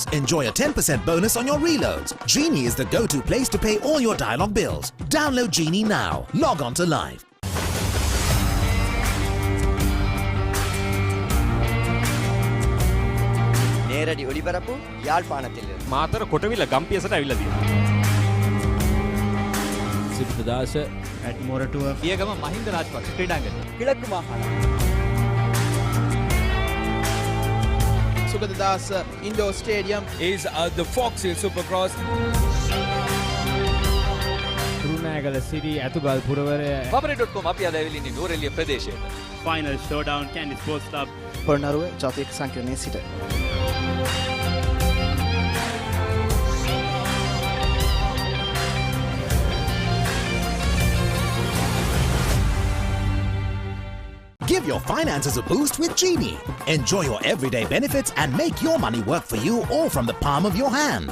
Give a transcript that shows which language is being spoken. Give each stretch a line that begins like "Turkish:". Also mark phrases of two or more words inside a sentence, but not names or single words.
English: Enjoy a 10% bonus on your reloads. Genie is the go-to place to pay all your Dialog bills. Download Genie now. Log on to live.
Tamil: நேரடி ஒளிபரப்பு யாழ்ப்பாணத்திலிருந்து.
Sinhala: මාතර කොටවිල ගම්පියසට ඇවිල්ලා තියෙනවා.
English: Sugathadasa at Moratua.
Sinhala: පියගම මහින්ද රාජපක්ෂ ක්‍රීඩාංගණය.
Tamil: கிழக்கு மாகாணம்.
English: Sugathadasa Indoor Stadium is the Fox Hill Supercross. Kurunagala City Atugal Puravare.
Sinhala: Papare.com අපි අද ඇවිල්ලා ඉන්නේ නූරෙලිය ප්‍රදේශයට.
English: Final showdown Candy Sports Club.
Sinhala: පොළොන්නරුව ජාතික සංකීර්ණයේ සිට
English: Give your finances a boost with Genie. Enjoy your everyday benefits and make your money work for you all from the palm of your hand.